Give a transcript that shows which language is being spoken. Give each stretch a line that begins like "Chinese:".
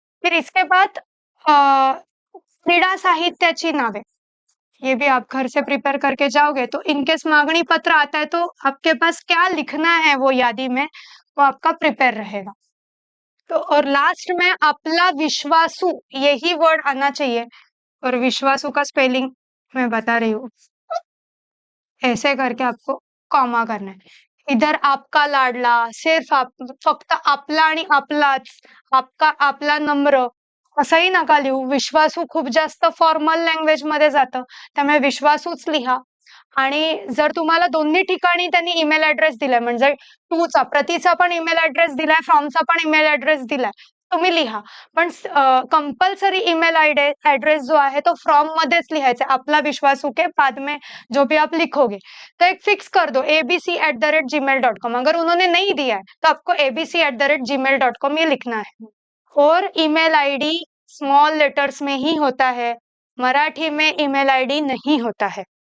Hindi: फिर इसके बाद
Marathi: क्रीडा साहित्याची नावे,
Hindi: ये भी आप घर से प्रिपेयर करके जाओगे तो इनकेस मांगनी पत्र आता है तो आपके पास क्या लिखना है वो यादी में वो आपका प्रिपेयर रहेगा। तो और लास्ट में आपला विश्वासू, यही वर्ड आना चाहिए। और विश्वासू का स्पेलिंग मैं बता रही हूँ, ऐसे करके आपको कॉमा करना है। इधर आपका लाडला, सिर्फ आप,
Marathi: फक्त आपला आणि आपलाच, आपका आपला नम्र असंही नका लिहू। विश्वासू खूप जास्त फॉर्मल लँग्वेज मध्ये जातं, त्यामुळे विश्वासूच लिहा। आणि जर तुम्हाला दोन्ही ठिकाणी त्यांनी ईमेल ऍड्रेस दिलाय, म्हणजे टूचा प्रतीचा पण ईमेल ऍड्रेस दिलाय, फ्रॉमचा पण ईमेल ऍड्रेस दिलाय, तुम्ही लिहा। पण कंपल्सरी ईमेल एड्रेस जो आहे तो फ्रॉम मध्येच लिहायचा, आपला विश्वासू
Hindi: के बाद में जो भी आप लिखोगे। तो एक फिक्स कर दो abc@gmail.com। अगर उन्होंने नहीं दिया है तो आपको abc@gmail.com ये लिखना है। और ईमेल आईडी स्मॉल लेटर्स में ही होता है, मराठी में ईमेल आईडी नहीं होता है।